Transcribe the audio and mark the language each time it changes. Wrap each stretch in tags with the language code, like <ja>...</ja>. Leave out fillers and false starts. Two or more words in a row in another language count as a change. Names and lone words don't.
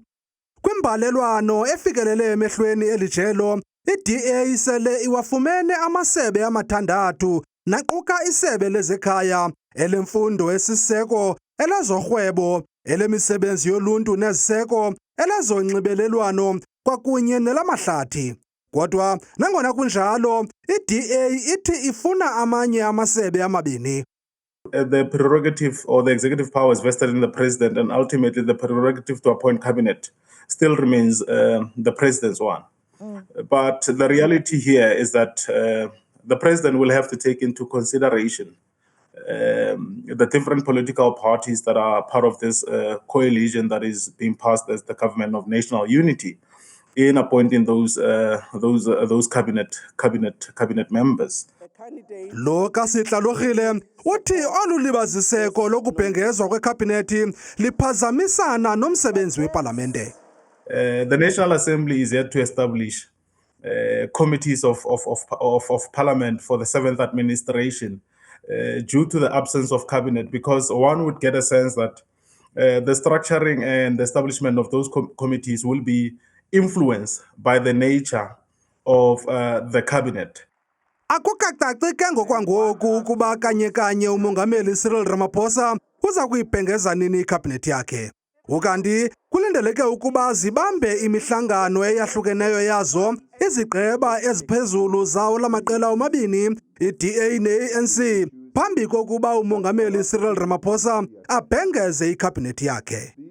<xh>Kwimbalelwano efikelele emehlweni elijelo, i-DA sele iwafumene amasebe amathandathu naquka isebe lezekhaya, elemfundo esiseko, elezorhwebo, elemisebenzi yoluntu neziseko, elezonxibelelwano kwakunye nelamahlathi. Kodwa nangona kunjalo, i-DA ithi ifuna amanye amasebe amabini.</xh> <en>The prerogative or the executive powers vested in the president and ultimately the prerogative to appoint cabinet still remains the president's one. But the reality here is that the president will have to take into consideration the different political parties that are part of this coalition that is being passed as the government of national unity in appointing those cabinet members.</en> <xh>Lo kaSihlalogile uthi olulibaziseko lokubhengezwa kwekhabhinethi liphazamisana nomsebenzi wepalamente.</xh> <en>The National Assembly is yet to establish committees of parliament for the 7th administration due to the absence of cabinet, because one would get a sense that the structuring and the establishment of those committees will be influenced by the nature of the cabinet.</en> <xh>Akukacaci ke ngokwangoku ukuba kanye umongameli Cyril Ramaphosa uza kuyibhengeza nini ikhabhinethi yakhe. Ukanti kulindeleke ukuba zibambe imihlangano eyahlukeneyo yazo izigqeba eziphezulu zawo lamaqela omabini, i-DA ne-ANC, phambi kokuba umongameli Cyril Ramaphosa abhengeze ikhabhinethi yakhe.</xh>